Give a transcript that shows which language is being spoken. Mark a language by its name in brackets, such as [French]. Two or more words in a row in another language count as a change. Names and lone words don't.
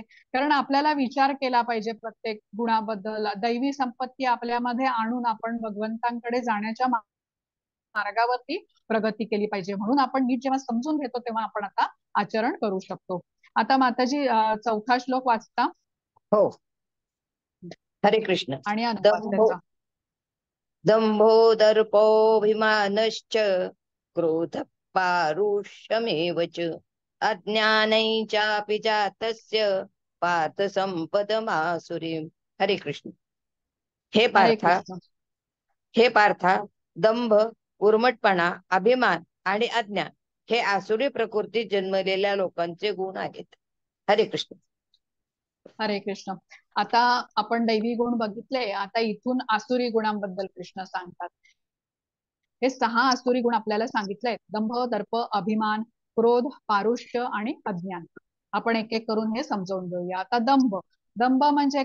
[Marathi] कारण आपल्याला विचार केला पाहिजे प्रत्येक गुणाबद्दल. दैवी संपत्ती आपल्यामध्ये आणून आपण भगवंतांकडे जाण्याच्या मार्गावरती प्रगती केली पाहिजे. म्हणून आपण नीट जेव्हा समजून घेतो तेव्हा आपण आता आचरण करू शकतो. आता माताजी चौथा श्लोक वाचता हो. हरे कृष्ण. आणि अनुवाद दंभो त्याचा. [Sanskrit] दंभो दर्पोऽभिमानश्च क्रोध पारुष्यमेव च अज्ञानैश्चापि जातस्य पार्थ संपदमासुरीम्. [Marathi] हरे कृष्ण. हे हरे पार्था, कृष्ण. हे पार्था, दंभ, उर्मटपणा, अभिमान आणि अज्ञान हे आसुरी प्रकृतीत जन्मलेल्या लोकांचे गुण आहेत. हरे कृष्ण. हरे कृष्ण. आता आपण दैवी गुण बघितले, आता इथून आसुरी गुणांबद्दल कृष्ण सांगतात. हे 6 आसुरी गुण आपल्याला सांगितले: दंभ, दर्प, अभिमान, क्रोध, पारुष्य आणि अज्ञान. आपण एक एक करून हे समजावून घेऊया. आता दंभ. दंभ म्हणजे काय?